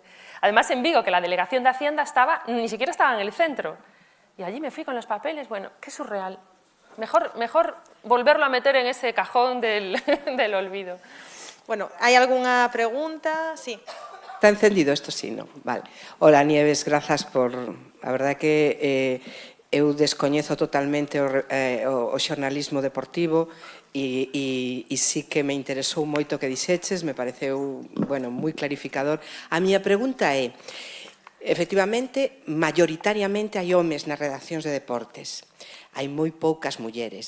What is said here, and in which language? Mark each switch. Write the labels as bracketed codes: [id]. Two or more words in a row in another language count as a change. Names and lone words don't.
[es] Además, en Vigo, que la delegación de Hacienda ni siquiera estaba en el centro. Y allí me fui con los papeles. Bueno, qué surreal. Mejor volverlo a meter en ese cajón del olvido. Bueno, ¿hay alguna pregunta? Sí. Está encendido esto, sí, ¿no? Vale. Hola, Nieves, grazas por... [gl] A verdad que eu descoñezo totalmente o xornalismo deportivo e sí que me interesou moito o que dixeches, me pareceu, bueno, moi clarificador. A miña pregunta é, efectivamente, mayoritariamente hai homes nas redaccións de deportes, hai moi poucas mulleres.